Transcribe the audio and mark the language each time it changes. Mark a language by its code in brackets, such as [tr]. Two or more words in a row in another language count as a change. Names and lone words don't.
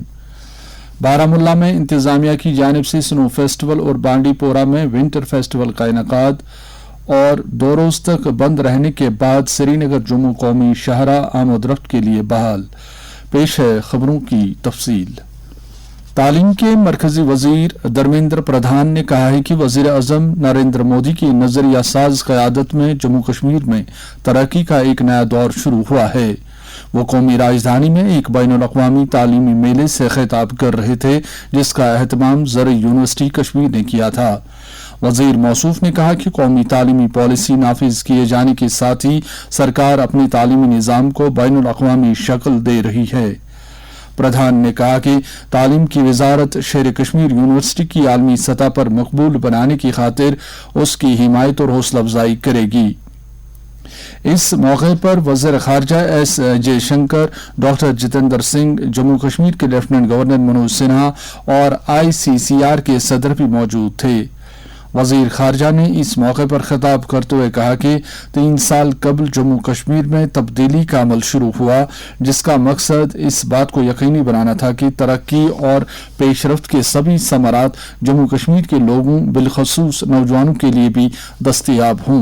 [ur] بارہمولہ میں انتظامیہ کی جانب سے [en] snow festival [ur] اور بانڈی پورہ میں [en] winter festival [ur] کا انعقاد، اور 2 روز تک بند رہنے کے بعد سری نگر جموں قومی شاہراہ آمد و رفت کے لیے بحال۔ پیش ہے خبروں کی تفصیل۔ تعلیم کے مرکزی وزیر دھرمیندر پردھان نے کہا ہے کہ وزیر اعظم نریندر مودی کی نظریہ ساز قیادت میں جموں کشمیر میں ترقی کا ایک نیا دور شروع ہوا ہے۔ وہ قومی راجدھانی میں ایک بین الاقوامی تعلیمی میلے سے خطاب کر رہے تھے جس کا اہتمام زرعی یونیورسٹی کشمیر نے کیا تھا۔ وزیر موصوف نے کہا کہ قومی تعلیمی پالیسی نافذ کیے جانے کے ساتھ ہی سرکار اپنے تعلیمی نظام کو بین الاقوامی شکل دے رہی ہے۔ پردھان نے کہا کہ تعلیم کی وزارت شیر کشمیر یونیورسٹی کی عالمی سطح پر مقبول بنانے کی خاطر اس کی حمایت اور حوصلہ افزائی کرے گی۔ اس موقع پر وزیر خارجہ ایس جے شنکر، ڈاکٹر جتیندر سنگھ، جموں کشمیر کے لیفٹیننٹ گورنر منوج سنہا اور ICCR کے صدر بھی موجود تھے۔ وزیر خارجہ نے اس موقع پر خطاب کرتے ہوئے کہا کہ 3 سال قبل جموں کشمیر میں تبدیلی کا عمل شروع ہوا جس کا مقصد اس بات کو یقینی بنانا تھا کہ ترقی اور پیش رفت کے سبھی ثمرات جموں کشمیر کے لوگوں بالخصوص نوجوانوں کے لیے بھی دستیاب ہوں۔